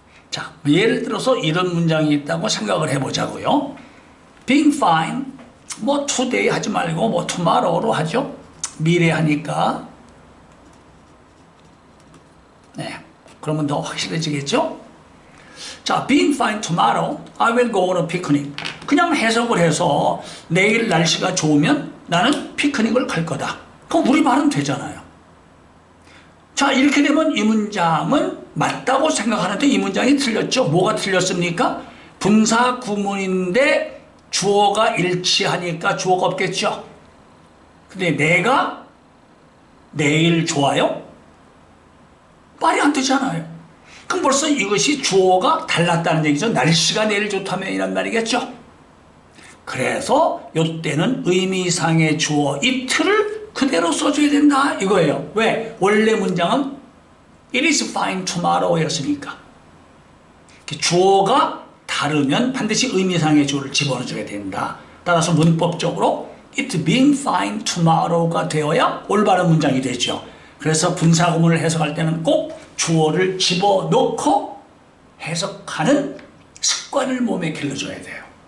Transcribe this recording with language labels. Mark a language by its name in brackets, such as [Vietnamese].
[Korean] 자, 예를 들어서 이런 문장이 있다고 생각을 해보자고요. [English] Being fine, [Korean] 뭐 today 하지 말고 뭐 tomorrow로 하죠. 미래 하니까. 네, 그러면 더 확실해지겠죠? [English] 자, being fine tomorrow, I will go on a picnic. [Korean] 그냥 해석을 해서 내일 날씨가 좋으면 나는 피크닉을 갈 거다. 그럼 우리말은 되잖아요. 자, 이렇게 되면 이 문장은 맞다고 생각하는데 이 문장이 틀렸죠. 뭐가 틀렸습니까? 분사 구문인데 주어가 일치하니까 주어가 없겠죠. 근데 내가 내일 좋아요? 말이 안 되잖아요. 그럼 벌써 이것이 주어가 달랐다는 얘기죠. 날씨가 내일 좋다면 이란 말이겠죠. 그래서 이때는 의미상의 주어 it를 그대로 써줘야 된다 이거예요. 왜? 원래 문장은 [English] It is fine tomorrow [Korean] 였으니까. 주어가 다르면 반드시 의미상의 주어를 집어넣어줘야 된다. 따라서 문법적으로 [English] It being fine tomorrow [Korean] 가 되어야 올바른 문장이 되죠. 그래서 분사구문을 해석할 때는 꼭 주어를 집어넣고 해석하는 습관을 몸에 길러줘야 돼요.